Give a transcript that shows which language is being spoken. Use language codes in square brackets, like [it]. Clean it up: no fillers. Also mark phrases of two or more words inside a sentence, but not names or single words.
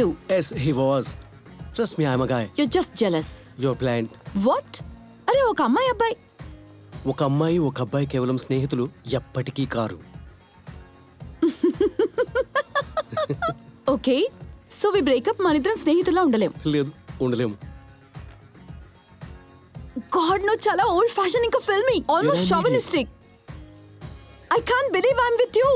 [en] Yes, he was. Trust me, I'm a guy. You're just jealous. You're blind. What? [te] అరే ఒక అమ్మాయి అబ్బాయి. ఒక అమ్మాయి ఒక అబ్బాయి కేవలం స్నేహితులు, ఎప్పటికీ కారు. [en] Okay, so we breakup. [te] మన ఇద్దరం స్నేహితుల్లా ఉండలేం. లేదు, ఉండలేము. [en] God no, చాలా old fashion, ఇంకా filmy, almost You're an Chauvinistic. I can't believe I'm with you.